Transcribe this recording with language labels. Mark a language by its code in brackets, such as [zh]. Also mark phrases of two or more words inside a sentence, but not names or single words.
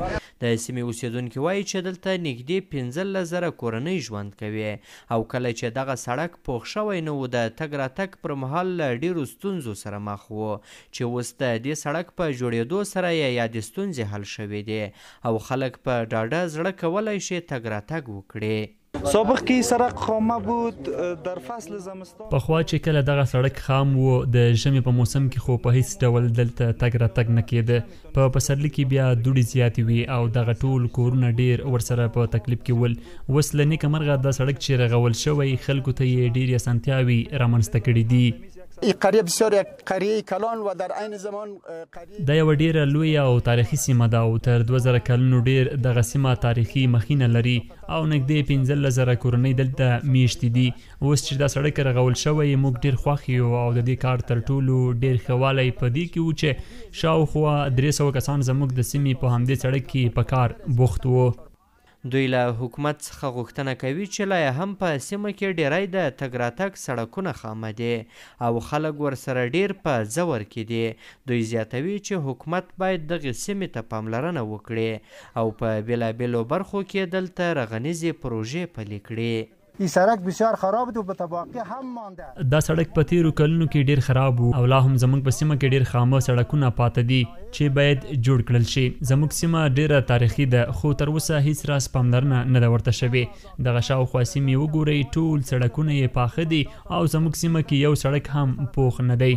[ps] د سیمې اوسیدونکي وایي چې دلته نږدې 15,000 کورنۍ ژوند کوي او کله چې دغه سړک پوخ شوی نه و د تګ راتګ پر مهال له ډیرو ستونزو سره مخ و چې اوس د دې سړک په جوړېدو سره یې یادې ستونزې حل شوې دي او خلک په ډاډه زړه کولی شي تګ راتګ وکړي. [fa] سابق کې سړک خامه بود در فصل زمستان [ps] پخوا چې کله دغه سړک خام و د ژمي په موسم کې خو په هیڅ ډول دلته تګ راتګ نه کېده. په پسرلي کې بیا دوړې زیاتې وي او دغه ټول کورونه ډیر ورسره په تکلیف کې ول. اوس له نیکه مرغه دا سړک چې رغول شوی خلکو ته یې ډیرې اسانتیاوې رامنځته کړي دي. [fa] قریه بسیار یک قریه کلان و در عین زمان [ps] دا یو ډیره لویه او تاریخي سیمه ده او تر 2000 کلونو ډیر دغه سیمه تاریخي مخینه لري او نږدې 15,000 کورنۍ دلته میشتې دي. اوس چې دا سړک رغول شوی موږ ډیر خوښ یو او د دې کار تر ټولو ډیر ښه والی په دې کې و چې شاوخوا 300 کسان زموږ د سیمې په همدې سړک کې په کار بوخت وو. دوی له حکومت څخه غوښتنه کوي چې لا هم په سیمه کې ډیری د تګ راتګ سړکونه خامه دي او خلک ورسره ډیر په ځور کې دي. دوی زیاتوي چې حکومت باید دغې سیمې ته پاملرنه وکړي او په بېلابېلو برخو کې دلته رغنیزې پروژې پلي کړي. [fa] این سړک بسیار خراب بود و به تباقی هم مانده. [ps] دا سړک په تیرو کلونو کې ډیر خراب و او لا هم زموږ په سیمه کې ډیر خامه سړکونه پاته دي چې باید جوړ کړل شي. زموږ سیمه ډیره تاریخي ده خو تر اوسه هیڅ راز پاملرنه نه ده ورته شوې. دغه شاوخوا سیمې وګورئ ټول سړکونه یې پاخه دي او زموږ سیمه کې یو سړک هم پوخ نه دی.